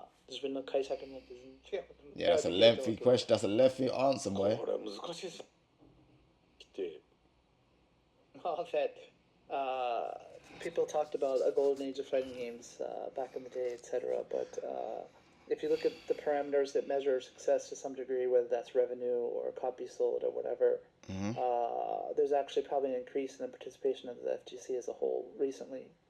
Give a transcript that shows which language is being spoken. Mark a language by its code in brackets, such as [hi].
[ja] 自分の解釈によって違う。 [en] Yeah, that's a lengthy question. That's a lengthy answer, boy. [ja] これは難しいです来て [en] Well, that people talked about a golden age of fighting games back in the day, etc. But if you look at the parameters that measure success to some degree, whether that's revenue or copies sold or whatever, there's actually probably an increase in the participation of the FGC as a whole recently.